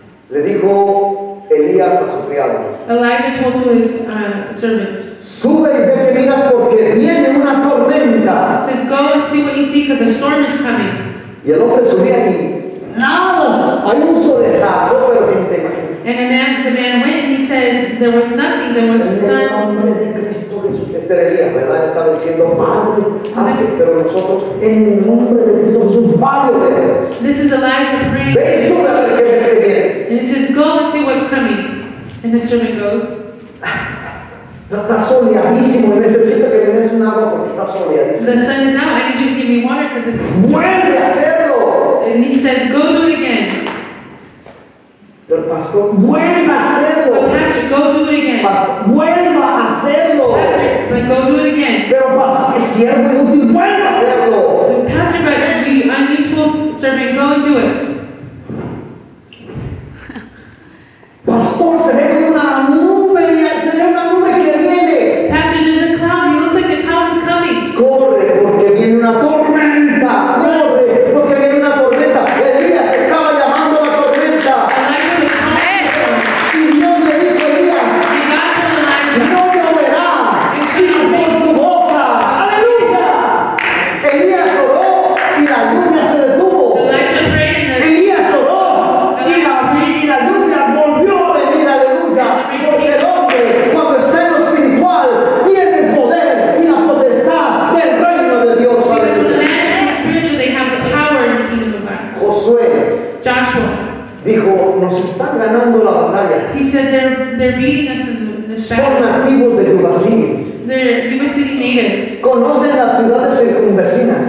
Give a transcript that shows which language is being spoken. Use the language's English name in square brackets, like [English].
[Spanish] Le dijo Elías a su criado: [English] Elijah told to his servant, [Spanish] sube y ve que miras porque viene una tormenta. [English] says, go and see what you see because a storm is coming. [Spanish] Y el hombre subía y nada, hay un solezazo, pero que ni te imaginas. [English] And the man went and he said, there was nothing, there was [Spanish] En el [English] sun. [Spanish] nombre de Cristo Jesús. Este era Elías, ¿verdad? Estaba diciendo, Padre, hazte, pero nosotros, en el nombre de Cristo Jesús, vale, ver. [English] This is Elijah praying. [Spanish] Ve y sube a ver qué ves que viene. [English] And he says, go and see what's coming. And the servant goes, [Spanish] Está soleadísimo y necesito que me des un agua porque está soleadísimo. [English] the sun is out, I need you to give me water because it's... [Spanish] ¡Vuelve a hacerlo! [English] And he says, go do it again. [Spanish] Pero pastor, vuelva a hacerlo. [English] But pastor, go do it again. [Spanish] Pastor, vuelva a hacerlo. [English] Pastor, but go do it again. [Spanish] Pero pastor, es siervo inútil, vuelva a hacerlo. [English] Pastor, but you unuseful servant, go and do it. [Spanish] Pastor, se ve como una nube, se ve una nube que viene. [English] Pastor, there's a cloud. It looks like the cloud is coming. [Spanish] Corre porque viene una tormenta. Corre porque viene una tormenta. Elías estaba llamando a la tormenta. [English] Elijah was calling. [Spanish] Y Dios le dijo a Elías, [English] And God told Elijah, [Spanish] no lloverá sino por tu boca. ¡Aleluya! Elías oró y la lluvia se detuvo. [English] Elijah prayed and [Spanish] Elías oró y la lluvia volvió a venir. Aleluya. Porque el hombre, cuando está en lo espiritual, tiene el poder y la potestad del reino de Dios. [English] because when the [Spanish] Aleluya. [English] man is spiritual, they have the power in the kingdom of God. [Spanish] Josué [English] Joshua, [Spanish] dijo, nos están ganando la batalla. [English] he said they're beating us in this [Spanish] Son [English] battle. [Spanish] nativos de Yubasí. [English] They're Yuba City natives. [Spanish] Conocen las ciudades circunvecinas.